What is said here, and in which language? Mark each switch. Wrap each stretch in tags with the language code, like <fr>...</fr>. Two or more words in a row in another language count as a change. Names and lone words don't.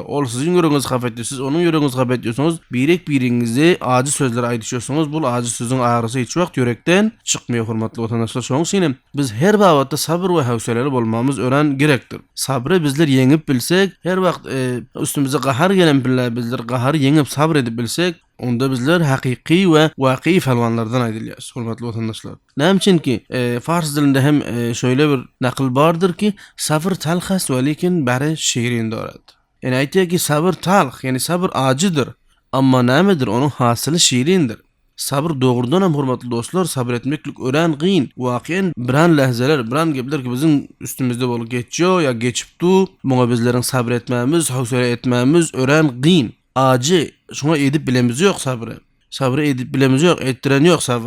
<tk>Ol siziň ýüregiňiz hafetdir, siz onuň ýüregiňiz hafetdirsiňiz, birek biriňizi aji sözler aýdyşýarsyňyz, bul aji sözüň aýrysy hiç wagt ýürekden çykmaýar hurmatly watandaşlar. Şoň üçin biz her wagtda sabır we höwseleli bolmamız ören gerekdir. Sabry bizler ýeňip bilsek, her wagt üstümize gahar gelen bizler gahary ýeňip sabr edip bilsek, onda bizler haqiqi we waqi falwanlardan aýdylýar hurmatly watandaşlar. Näme üçin ki fars dilinde hem şöyle bir nakıl bardır ki</tk> <fa>صبر تلخ است و لیکن بری شیرین دارد.</fa> <tk>Yani aýtýar ki</tk> <fa>صبر تلخ,</fa> <tk>yani sabır acıdır. Amma nämedir? Onuň hasyly şirindir. Sabır doğrudan hem hurmatly dostlar, sabır etmeklik ören gyn. Waqiýan biran lahzalar, biran gepler ki biziň üstümizde bolup geçýär ýa geçipdi. Muňa bizleriň sabır etmämiz, höwsele etmämiz ören gyn. Acı, şuna edip bilemiz ýok sabrı. Sabrı edip bilemiz ýok, etdiren ýok sabr.</tk>